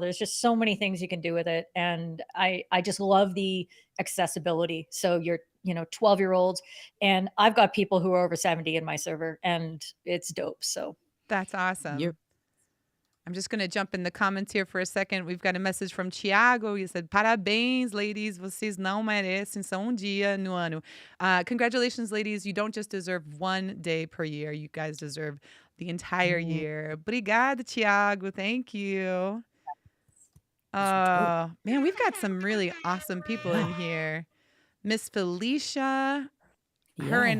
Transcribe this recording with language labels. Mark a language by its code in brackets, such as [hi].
[en] There's just so many things you can do with it. And I just love the accessibility. So you're 12-year-olds, and I've got people who are over 70 in my server, and it's dope. So That's awesome. Yep. I'm just going to jump in the comments here for a second. We've got a message from Tiago. He said, [pt] parabéns, [en] ladies. [pt] Vocês não merecem só dia no ano. [en] Congratulations, ladies. You don't just deserve one day per year. You guys deserve the entire year. [pt] Obrigada, Tiago. [en] Thank you. Oh, man, we've got some really awesome people in here. Miss Felicia. Her and